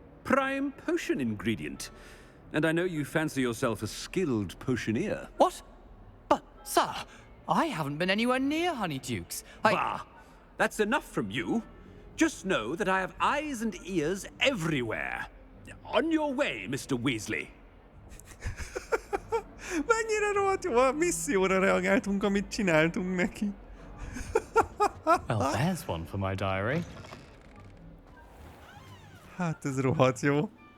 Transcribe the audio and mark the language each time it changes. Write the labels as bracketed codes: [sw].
[en] Prime potion ingredient. And I know you fancy yourself a skilled potioneer. What? But, sir, I haven't been anywhere near Honeydukes. Bah! That's enough from you. Just know that I have eyes and ears everywhere. On your way, Mr. Weasley. [hu] Mennyire rohadt jó, a misszióra reagáltunk, amit csináltunk neki. [en] Well, there's one for my diary. [hu] Hát ez rohadt jó.